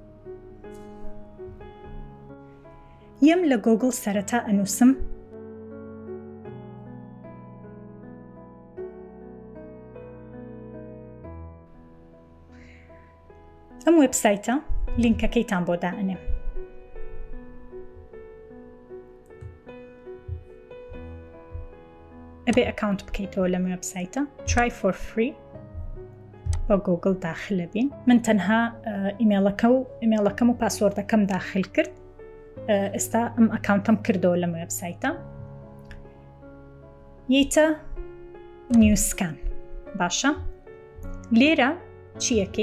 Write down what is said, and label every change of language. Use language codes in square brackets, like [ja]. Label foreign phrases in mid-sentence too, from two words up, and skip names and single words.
[ckb] یەم لە گۆگڵ سەرەتا ئەنووسم ئەم وێبسایتە لینکەکەیتان بۆ دائنێ. ئەبێ ئەکاونت بکەیتەوە لەم وێبسایتە [en] try for free [ckb] بە گۆگڵ داخلە بین. من تەنها ئیمێڵەکەم و پاسوۆردەکەم داخل کرد. ئێستا ئەم ئەکاونتم کردەوە لەم وێبسایتە. یەیتە نیوسکان. باشە، لێرە چیەکەی؟